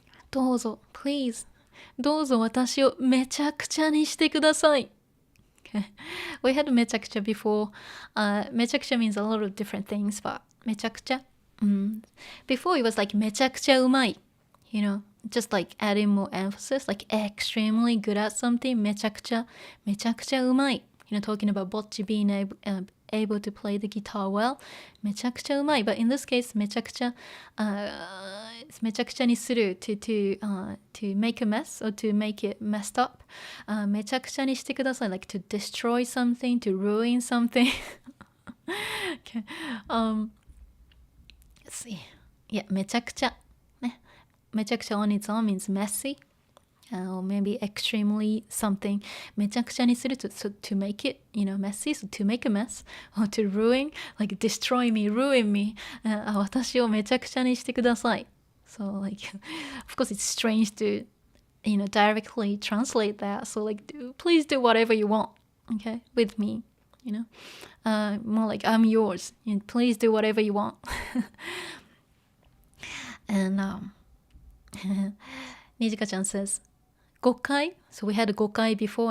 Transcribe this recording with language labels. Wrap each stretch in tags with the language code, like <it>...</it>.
<ja>どうぞ</ja> <en>please</en> <ja>どうぞ私をめちゃくちゃにしてください。</ja> <en>Okay. We had めちゃくちゃ before. めちゃくちゃ means a lot of different things, but めちゃくちゃ、before it was like</en> <ja>めちゃくちゃうまい。</ja> <en>You know, just like adding more emphasis, like extremely good at something.</en> <ja>めちゃくちゃうまい。</ja> <en>You know, talking about Bocchi being able to play the guitar well.</en> <ja>めちゃくちゃうまい。</ja> <en>But in this case, めちゃくちゃ、</en> <ja>めちゃくちゃにする</ja> <en>to make a mess or to make it messed up.</en> <ja>めちゃくちゃにしてください。</ja> <en>Like to destroy something, to ruin something. Okay. Let's see. Yeah, めちゃくちゃ。</en> <ja>ね。</ja> <en>めちゃくちゃ on its own means messy.Or maybe extremely something</en> <ja>めちゃくちゃにする</ja> <en>to make it, messy, so to make a mess, or to ruin, like destroy me, ruin me.</en> <ja>私をめちゃくちゃにしてください。</ja> <en>So like, of course it's strange to, directly translate that. So like, please do whatever you want, okay, with me, more like I'm yours. Please do whatever you want. And Nijika-chan says, 誤解 so we had 誤解 before.</en>